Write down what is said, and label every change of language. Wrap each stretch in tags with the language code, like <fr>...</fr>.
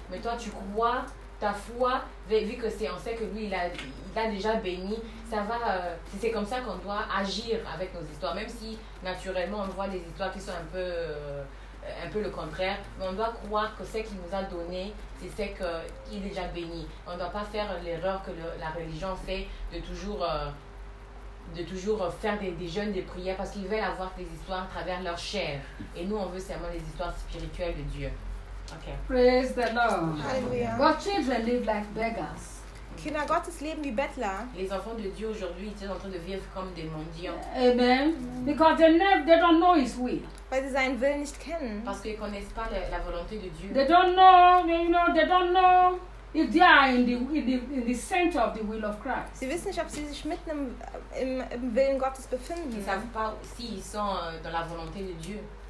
<fr>Mais toi tu crois, ta foi, vu que c'est, on sait que lui il a déjà béni, ça va, c'est comme ça qu'on doit agir avec nos histoires, même si naturellement on voit des histoires qui sont un peu le contraire, mais on doit croire que ce qu'il nous a donné, c'est ce qu'il est déjà béni. On ne doit pas faire l'erreur que la religion fait de toujours faire des jeûnes, des prières, parce qu'ils veulent avoir des histoires à travers leur chair. Et nous, on veut seulement les histoires spirituelles de Dieu.</fr> <en>Okay. Praise the Lord. Hallelujah. God children live like beggars.</en> <de>Kinder Gottes leben wie Bettler.</de> <fr>Les enfants de Dieu aujourd'hui, ils sont en train de vivre comme des mendiants.</fr> <en>Amen. Because they don't know his will.</en> <de>Weil sie seinen Willen nicht kennen.</de> <fr>Parce qu'ils ne connaissent pas la volonté de Dieu.</fr> <en>They don't know, you know, they don't know. If they are in the center of the will of Christ.</en> <de>Sie wissen nicht, ob sie sich mitten im Willen Gottes befinden.</de> <fr>Ils savent pas si ils sont dans la volonté de Dieu.</fr>